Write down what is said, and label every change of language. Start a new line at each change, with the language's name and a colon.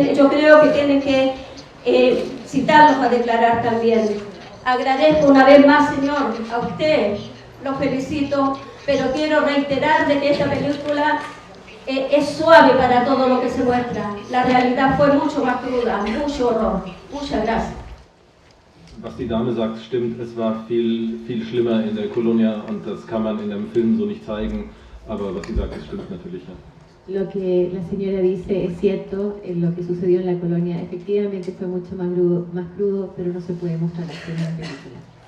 Spanish: Yo creo que tienen que citarlos a declarar también. Agradezco una vez más, señor, a usted, lo felicito, pero quiero reiterar de que esta película es suave para todo lo que se muestra. La realidad fue mucho más cruda, mucho horror. Muchas gracias.
German: Was die Dame sagt, stimmt. Es war viel schlimmer in der Colonia und das kann man in dem Film so nicht zeigen. Aber was sie sagt, das stimmt natürlich. Ja.
Spanish: Lo que la señora dice es cierto, lo que sucedió en la colonia efectivamente fue mucho más crudo, pero no se puede mostrar así en la película.